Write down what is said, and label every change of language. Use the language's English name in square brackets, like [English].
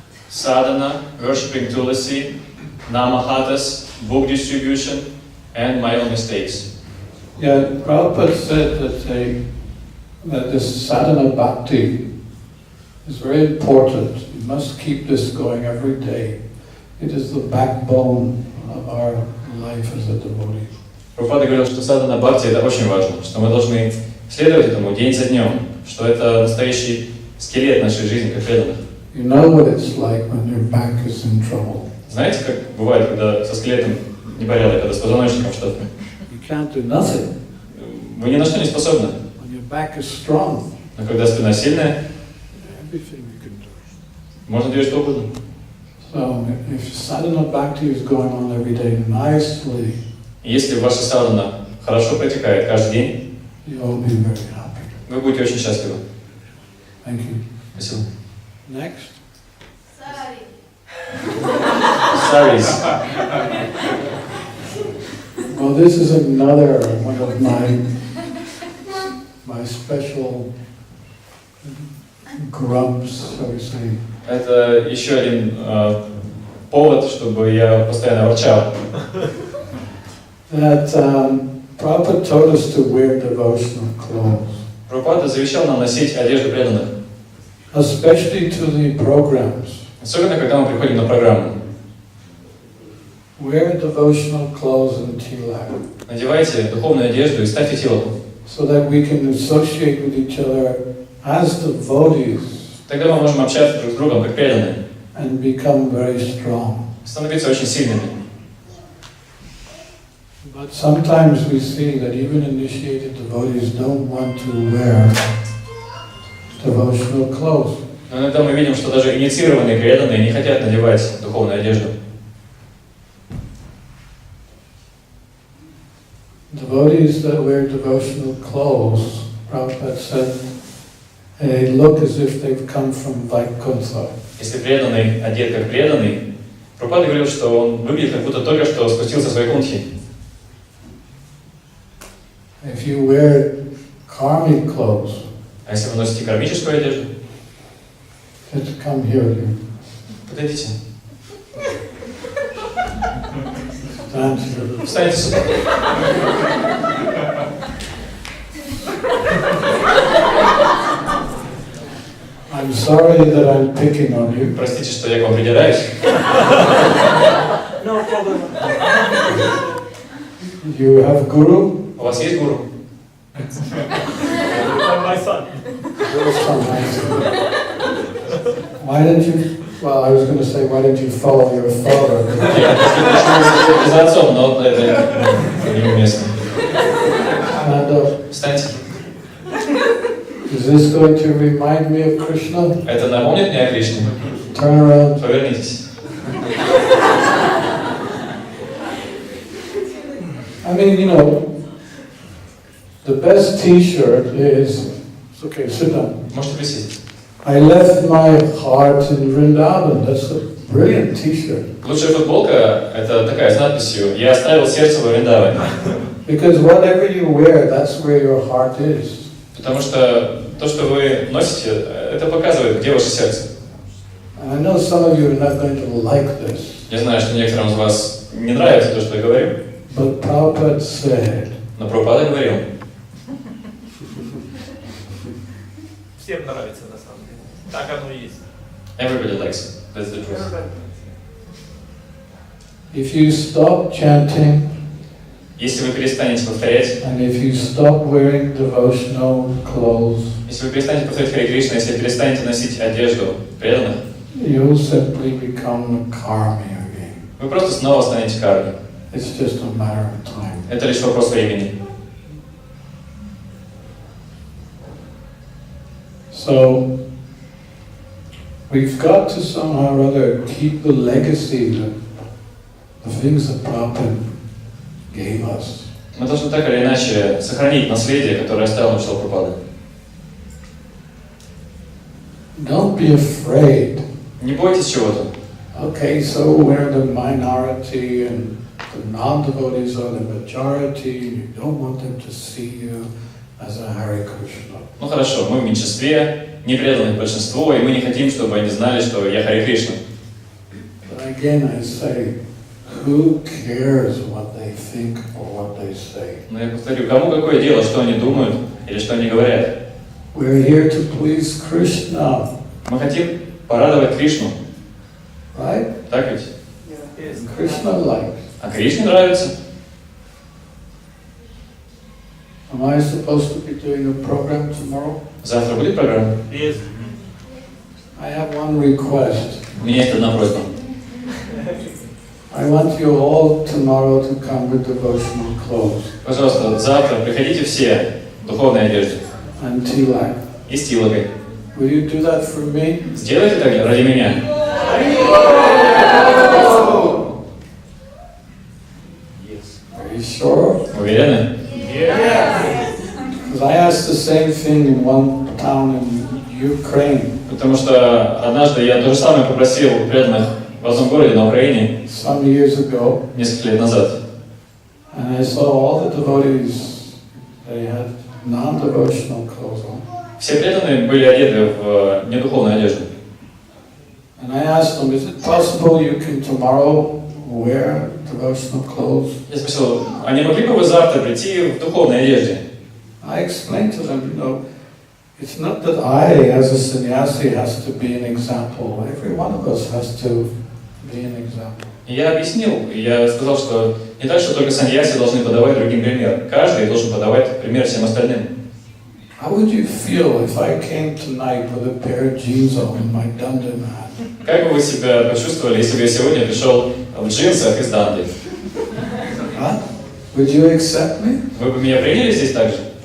[English] Sadhana, worshipping Tulasi, Namahatas, book distribution, and my own mistakes. Yeah, Prabhupada said that this sadhana bhakti is very important. You must keep this going every day. It is the backbone of our life as a devotee. [Russian] Прабхупада говорил, что садхана бхакти это очень важно, что мы должны следовать этому день за днем, что это настоящий скелет нашей жизни, как преданных. [English] You know what it's like when your back is in trouble. [Russian] Знаете, как бывает, когда со скелетом непорядок, когда с позвоночником что-то? [English] You can't do nothing. [Russian] Вы ни на что не способны. [English] When your back is strong, [Russian] Но когда спина сильная, [English] everything you can do. [Russian] можно делать что угодно. [English] So if sadhana bhakti is going on every day nicely, [Russian] И если ваша садхана хорошо протекает каждый день, [English] you'll be very happy. [Russian] вы будете очень счастливы. [English] Thank you. [Russian] Спасибо. [English] Next. Saris. Well, this is another one of my special grumps, so we say. [Russian] Это еще один повод, чтобы я постоянно ворчал. [English] That Prabhupada told us to wear devotional clothes, [Russian] Прабхупада завещал нам носить одежду преданных. [English] especially to the programs. [Russian] Особенно, когда мы приходим на программу. [English] Wear devotional clothes and tilak, [Russian] Надевайте духовную одежду и ставьте тилаку. [English] so that we can associate with each other as devotees [Russian] Тогда мы можем общаться друг с другом, как преданные. [English] and become very strong. [Russian] Становиться очень сильными. [English] But sometimes we see that even initiated devotees don't want to wear devotional clothes. [Russian] Но иногда мы видим, что даже инициированные преданные не хотят надевать духовную одежду. [English] Devotees that wear devotional clothes, Prabhupada said, they look as if they've come from Vaikuntha. [Russian] Если преданный одет как преданный, Прабхупада говорил, что он выглядит как будто только что спустился с Вайкунтхи. [English] If you wear karmic clothes, [Russian] А если вы носите кармическую одежду, [English] just come here. [Russian] подойдите, [English] Stand here. [Russian] встаньте сюда. [English] I'm sorry that I'm picking on you. [Russian] Простите, что я к вам придираюсь. [English] No problem. You have guru? [Russian] У вас есть гуру? [English] My son. Your son has guru. Why didn't you? Well, I was going to say, why didn't you follow your father? [Russian] Я за отцом, но это неуместно. [English] Stand up. [Russian] Встаньте. [English] Is this going to remind me of Krishna? [Russian] Это напомнит мне о Кришне? [English] Turn around. [Russian] Повернитесь. [English] I mean, you know, the best T-shirt is. It's okay. Sit down. [Russian] Можете присесть. [English] I left my heart in Vrindavan. That's a brilliant T-shirt. [Russian] Лучшая футболка – это такая с надписью «Я оставил сердце во Вриндаване». [English] Because whatever you wear, that's where your heart is. [Russian] Потому что то, что вы носите, это показывает, где ваше сердце. [English] And I know some of you are not going to like this. [Russian] Я знаю, что некоторым из вас не нравится то, что я говорю, [English] But Prabhupada said, [Russian] но Прабхупада говорил, Всем нравится на самом деле. Так оно и есть. [English] everybody likes it. That's the truth. if you stop chanting, [Russian] Если вы перестанете повторять, [English] and if you stop wearing devotional clothes, [Russian] если вы перестанете повторять Харе Кришна, если вы перестанете носить одежду преданных, [English] you'll simply become a karmi again. [Russian] вы просто снова станете карми. [English] It's just a matter of time. [Russian] Это лишь вопрос времени. [English] So, we've got to somehow or other keep the legacy, the things that Prabhupada gave us. [Russian] Мы должны так или иначе сохранить наследие, которое оставил нам Шрила Прабхупада. [English] Don't be afraid. [Russian] Не бойтесь чего-то. [English] Okay, so we're the minority and the non-devotees are the majority, and you don't want them to see you as a Hare Krishna. [Russian] Ну хорошо, мы в меньшинстве, не преданных большинству, и мы не хотим, чтобы они знали, что я Харе Кришна. [English] But again, I say, who cares what they think or what they say? [Russian] Но я повторю, кому какое дело, что они думают или что они говорят? [English] We're here to please Krishna, [Russian] Мы хотим порадовать Кришну, [English] right? [Russian] так ведь? [English] Krishna likes. [Russian] А Кришне нравится. [English] Am I supposed to be doing a program tomorrow? [Russian] Завтра будет программа? Есть. [English] I have one request. [Russian] У меня есть одна просьба. [English] I want you all tomorrow to come with devotional clothes [Russian] Пожалуйста, завтра приходите все в духовной одежде [English] and tilak. [Russian] и с тилокой. [English] Will you do that for me? [Russian] Сделайте так ради меня. [English] Are you sure? [Russian] Уверены? [English] Because I asked the same thing in one town in Ukraine [Russian] Потому что однажды я то же самое попросил у преданных в одном городе на Украине [English] some years ago, [Russian] несколько лет назад. [English] and I saw all the devotees, they had non-devotional clothes on. [Russian] Все преданные были одеты в недуховную одежду. [English] And I asked them, is it possible you can tomorrow wear devotional clothes? [Russian] Я спросил, а не могли бы вы завтра прийти в духовной одежде? [English] I explained to them, you know, it's not that I, as a sannyasi, has to be an example. Every one of us has to be an example. [Russian] И я объяснил, и я сказал, что не так, что только саньяси должны подавать другим пример. Каждый должен подавать пример всем остальным. [English] How would you feel if I came tonight with a pair of jeans on and my danda mat? [Russian] Как бы вы себя почувствовали, если бы я сегодня пришел в джинсах и с дандой? [English] Huh? Would you accept me? [Russian] Вы бы меня приняли здесь так же?